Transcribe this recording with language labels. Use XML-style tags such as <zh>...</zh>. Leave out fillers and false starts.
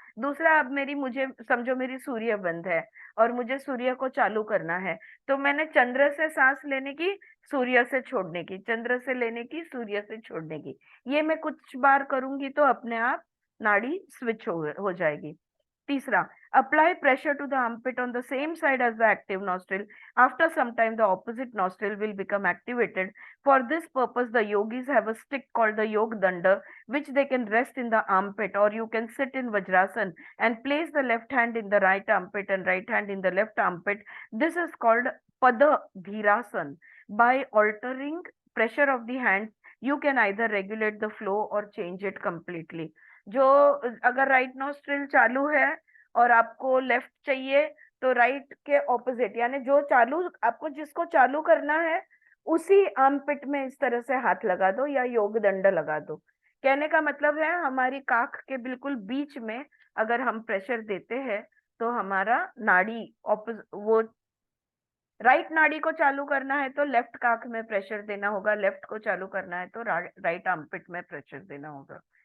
<hi>दूसरा, अब मुझे समझो मेरी सूर्य बंद है और मुझे सूर्य को चालू करना है तो मैंने चंद्र से सांस लेने की, सूर्य से छोड़ने की, चंद्र से लेने की, सूर्य से छोड़ने की, ये मैं कुछ बार करूंगी तो अपने आप नाड़ी स्विच हो जाएगी। तीसरा,</hi> <en>apply pressure to the armpit on the same side as the active nostril. After some time, the opposite nostril will become activated. For this purpose, the yogis have a stick called the Yog Danda, which they can rest in the armpit, or you can sit in Vajrasan and place the left hand in the right armpit and right hand in the left armpit. This is called Pada Dhirasan. By altering pressure of the hands, you can either regulate the flow or change it completely.</en> <hi>जो अगर right nostril चालू है और आपको left चाहिए तो right के opposite, यानी जो चालू आपको जिसको चालू करना है उसी आर्मपिट में इस तरह से हाथ लगा दो या योग दंड लगा दो। कहने का मतलब है हमारी काख के बिल्कुल बीच में अगर हम प्रेशर देते हैं तो हमारा नाड़ी वो राइट नाड़ी को चालू करना है तो लेफ्ट काख में प्रेशर देना होगा, लेफ्ट को चालू करना है तो राइट आर्मपिट में प्रेशर देना होगा।</hi>